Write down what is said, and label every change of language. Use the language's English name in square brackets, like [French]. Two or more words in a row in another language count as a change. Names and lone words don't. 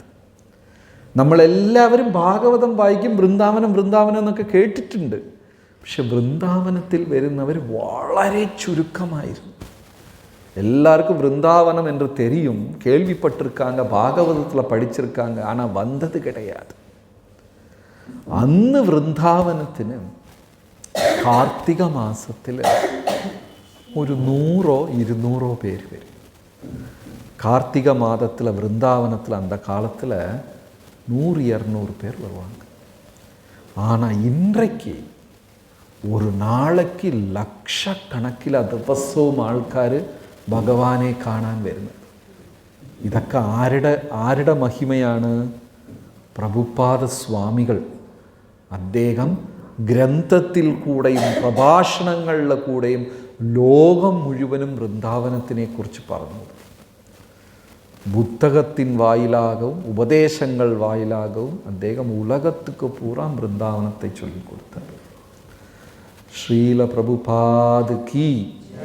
[Malayalam] നമ്മളെല്ലാവരും ഭാഗവതം വായിക്കും, വൃന്ദാവനം വൃന്ദാവനം എന്നൊക്കെ കേട്ടിട്ടുണ്ട്. പക്ഷെ വൃന്ദാവനത്തിൽ വരുന്നവർ വളരെ ചുരുക്കമായിരുന്നു. [Tamil] எல்லாருக்கும் വൃന്ദാവനം என்று தெரியும், கேள்விப்பட்டிருக்காங்க, பாகவதத்தில் படிச்சிருக்காங்க, ஆனால் வந்தது கிடையாது. [Malayalam] അന്ന് വൃന്ദാവനത്തിന് കാർത്തിക മാസത്തിൽ ഒരു 100-200 പേര് വരും. [Tamil] கார்த்திகை மாதத்தில் வൃന്ദാவனத்தில் அந்த காலத்தில் 100-200 பேர் வருவாங்க. ஆனால் இன்றைக்கு ஒரு நாளைக்கு [Malayalam] ലക്ഷക്കണക്കിൽ ദിവസവും ആൾക്കാർ ഭഗവാനെ കാണാൻ വരുന്നത്. ഇതൊക്കെ ആരുടെ മഹിമയാണ്? പ്രഭുപാദ സ്വാമികൾ. അദ്ദേഹം ഗ്രന്ഥത്തിൽ കൂടെയും പ്രഭാഷണങ്ങളിലെ കൂടെയും ലോകം മുഴുവനും വൃന്ദാവനത്തിനെ കുറിച്ച് പറഞ്ഞു. [Tamil] புத்தகத்தின் வாயிலாகவும் உபதேசங்கள் வாயிலாகவும் അദ്ദേഹം உலகத்துக்கு பூரா വൃന്ദാവനத்தை சொல்லிக் கொடுத்தார். ஸ்ரீல பிரபுபாத் கி